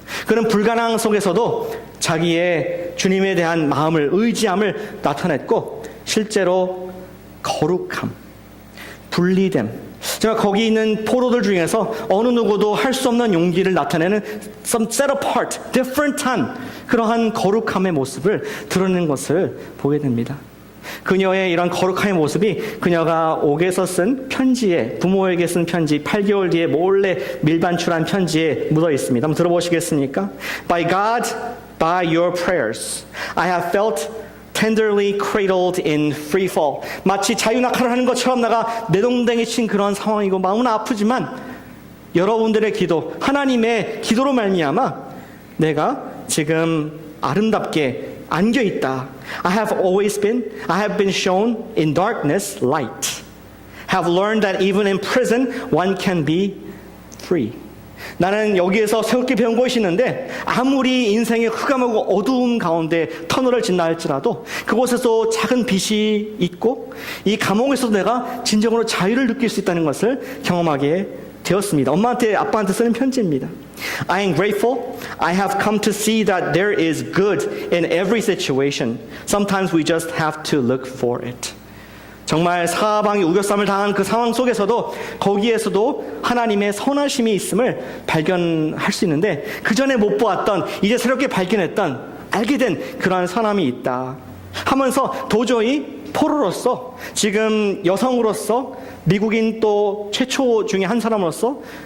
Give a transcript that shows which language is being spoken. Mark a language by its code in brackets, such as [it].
[ko] 그는 불가능 속에서도 자기의 주님에 대한 마음을 의지함을 나타냈고 실제로 거룩함, 분리됨, 제가 거기 있는 포로들 중에서 어느 누구도 할 수 없는 용기를 나타내는 [en] some set apart, different [ko] 한 그러한 거룩함의 모습을 드러내는 것을 보게 됩니다. 그녀의 이런 거룩함의 모습이 그녀가 옥에서 쓴 편지에, 부모에게 쓴 편지, 8개월 뒤에 몰래 밀반출한 편지에 묻어 있습니다. 한번 들어보시겠습니까? [en] By God, by your prayers, I have felt tenderly cradled in free fall. [ko] 마치 자유낙하를 하는 것처럼 내가 내동댕이 친 그런 상황이고 마음은 아프지만 여러분들의 기도, 하나님의 기도로 말미암아 내가 지금 아름답게 안겨 있다. [en] I have been shown in darkness light. Have learned that even in prison one can be free. [ko] 나는 여기에서 새롭게 배운 것이 있는데 아무리 인생의 흑암하고 어두움 가운데 터널을 짓나 할지라도 그곳에서 작은 빛이 있고 이 감옥에서도 내가 진정으로 자유를 느낄 수 있다는 것을 경험하게 되었습니다. 엄마한테 아빠한테 쓰는 편지입니다. [en] I am grateful. I have come to see that there is good in every situation. Sometimes we just have to look for it. [ko] 정말 사방이 우겨쌈을 당한 그 상황 속에서도 거기에서도 하나님의 선하심이 있음을 발견할 수 있는데 그 전에 못 보았던 이제 새롭게 발견했던 알게 된 그러한 선함이 있다 하면서 도저히 포로로서 지금 여성으로서 미국인 또 최초 중에 한 사람으로서